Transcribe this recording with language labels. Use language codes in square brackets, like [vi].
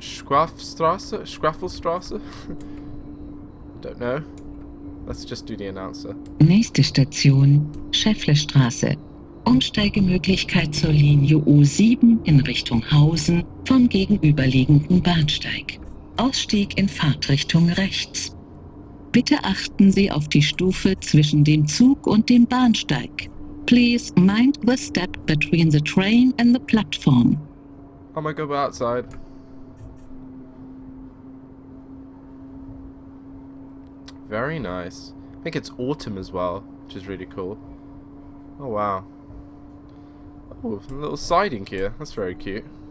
[en] Schwafelstrasse? Don't know. Let's just do the announcer. [de] Nächste Station, Schäfflestraße. Umsteigemöglichkeit zur Linie U7 in Richtung Hausen vom gegenüberliegenden Bahnsteig. Ausstieg in Fahrtrichtung rechts. Bitte achten Sie auf die Stufe zwischen dem Zug und dem Bahnsteig. [en] Please mind the step between the train and the platform. I might go outside. Very nice. I think it's autumn as well, which is really cool. Oh wow. Oh, a little siding here. That's very cute.